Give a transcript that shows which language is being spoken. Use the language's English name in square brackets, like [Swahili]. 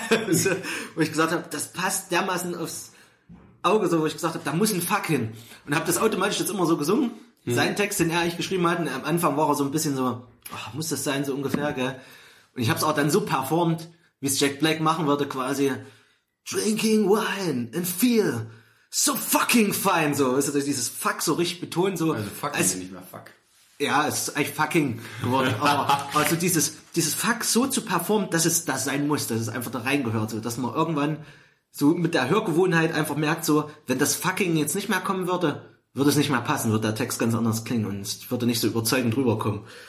[German] So, wo ich gesagt habe, das passt dermaßen aufs Auge, so, wo ich gesagt habe, da muss ein Fuck hin. Und habe das automatisch jetzt immer so gesungen. Sein Text, den er eigentlich geschrieben hat, und am Anfang war er so ein bisschen so, ach, muss das sein, so ungefähr, gell? Und ich hab's auch dann so performt, wie es Jack Black machen würde, quasi. [English] Drinking wine and feel so fucking fine, so. [German] Ist das dieses Fuck so richtig betont, so. Also fucking als, nicht mehr fuck. Ja, es ist eigentlich fucking geworden. Aber also dieses Fuck so zu performen, dass es das sein muss, dass es einfach da reingehört, so. Dass man irgendwann so mit der Hörgewohnheit einfach merkt, so, wenn das fucking jetzt nicht mehr kommen würde, würde es nicht mehr passen, würde der Text ganz anders klingen und würde nicht so überzeugend rüberkommen.